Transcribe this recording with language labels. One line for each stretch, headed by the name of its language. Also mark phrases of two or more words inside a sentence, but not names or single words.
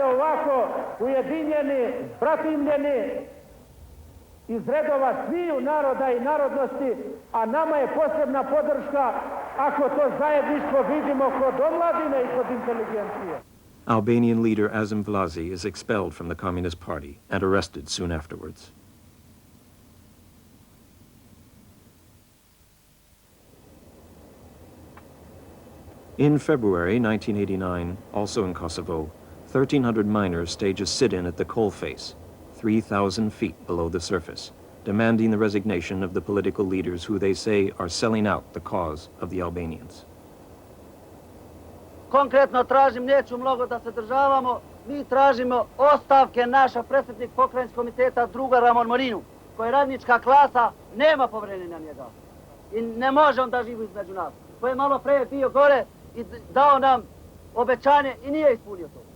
Serbian: ovako ujedinjeni, bratimljeni iz redova sviju naroda i narodnosti, a nama je posebna podrška ako to zajedništvo vidimo kod omladine i kod inteligencije.
English: Albanian leader Azim Vlasi is expelled from the Communist Party and arrested soon afterwards. In February 1989, also in Kosovo, 1,300 miners stage a sit-in at the coalface, 3,000 feet below the surface, demanding the resignation of the political leaders who they say are selling out the cause of the Albanians.
Serbian: Konkretno tražim, neću mnogo da se državamo, mi tražimo ostavke naša predsjednik pokrajinskog komiteta druga Ramon Morinu, koji radnička klasa nema povjerenja na njega i ne može on da živi između nas, koji je malo pre bio gore i dao nam obećanje i nije ispunio to.